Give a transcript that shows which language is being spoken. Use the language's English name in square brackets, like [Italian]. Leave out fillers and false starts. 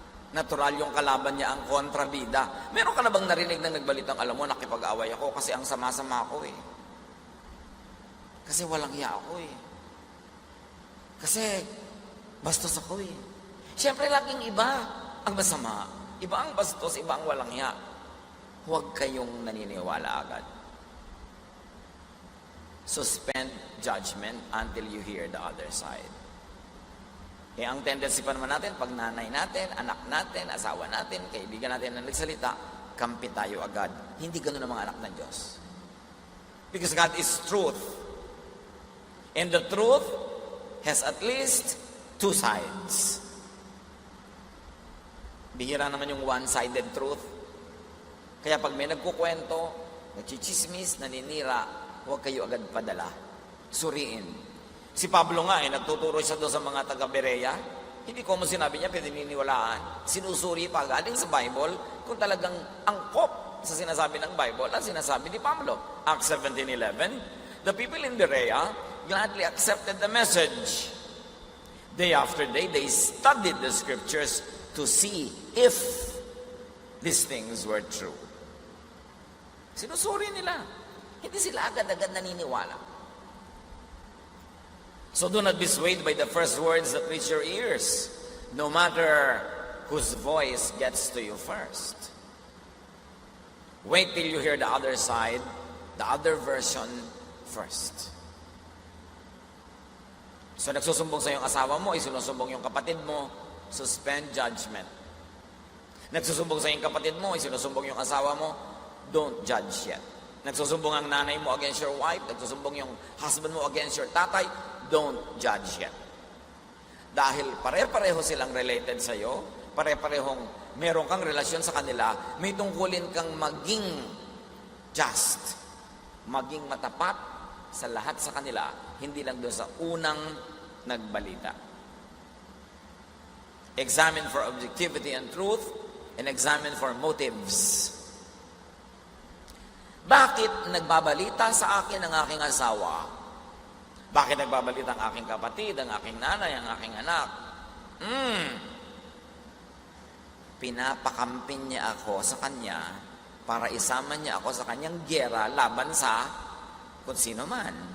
[Filipino] Natural yung kalaban niya ang kontrabida. Meron ka na bang narinig na nagbalitang, alam mo, nakipag-away ako kasi ang sama-sama ako eh. Kasi walang hiya ako eh. Kasi bastos ako eh. Siyempre laging iba ang masama. Iba ang bastos, iba ang walang hiya. Huwag kayong naniniwala agad. [English] Suspend judgment until you hear the other side. [Filipino] Eh, ang tendency pa naman natin, pag nanay natin, anak natin, asawa natin, kaibigan natin na nagsalita, kampi tayo agad. Hindi ganun ang mga anak ng Diyos. [English] Because God is truth. And the truth has at least two sides. [Filipino] Bihira naman yung one-sided truth. Kaya pag may nagkukwento, nagchichismis, naninira, huwag kayo agad padala. Suriin. Si Pablo nga, nagtuturo siya doon sa mga taga-Berea. Hindi ko mo sinabi niya, pininiwalaan. Sinusuri pa galing sa Bible kung talagang angkop sa sinasabi ng Bible ang sinasabi ni Pablo. [English] Acts 17:11, the people in Berea gladly accepted the message. Day after day, they studied the scriptures to see if these things were true. [Filipino] Sinusuri nila. Hindi sila agad-agad naniniwala. [English] So do not be swayed by the first words that reach your ears, no matter whose voice gets to you first. Wait till you hear the other side, the other version first. [Filipino] So nagsusumbong sa iyong asawa mo, isinusumbong yung kapatid mo, [English] suspend judgment. [Filipino] Nagsusumbong sa iyong kapatid mo, isinusumbong yung asawa mo, [English] don't judge yet. [Filipino] Nagsusumbong ang nanay mo against your wife, nagsusumbong yung husband mo against your tatay, [English] don't judge yet. [Filipino] Dahil pare-pareho silang related sa iyo, pare-parehong meron kang relasyon sa kanila, may tungkulin kang maging just, maging matapat sa lahat sa kanila, hindi lang doon sa unang nagbalita. [English] Examine for objectivity and truth, and examine for motives. [Filipino] Bakit nagbabalita sa akin ang aking asawa? Bakit nagbabalita ang aking kapatid, ang aking nanay, ang aking anak? Pinapakampin niya ako sa kanya para isama niya ako sa kanyang giyera laban sa kung sino man.